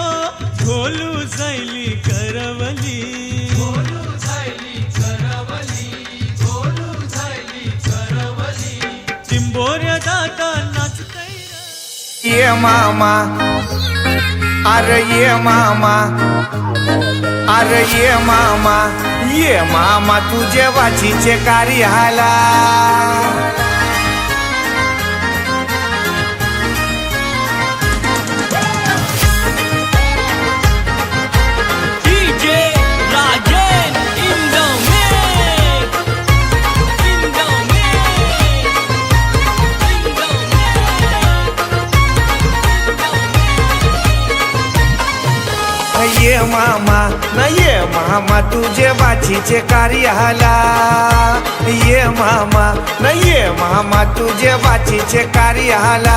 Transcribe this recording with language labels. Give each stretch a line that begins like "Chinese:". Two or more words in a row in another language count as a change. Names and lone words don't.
Marathi: ढोलू झैली करवली ढोलू झैली करवली ढोलू झैली करवली चिंबोऱ्यात आता नाचतय ये मामा अरे ये मामा अरे ये मामा तुझे वाचीचे कार्य हाला
English: DJ Rajen in the mix in the mix in the
Marathi: ये मामा न ये मामा तुझे बाचीचे कार्य हाला ये मामा न ये मामा तुझे बाचीचे कार्य हाला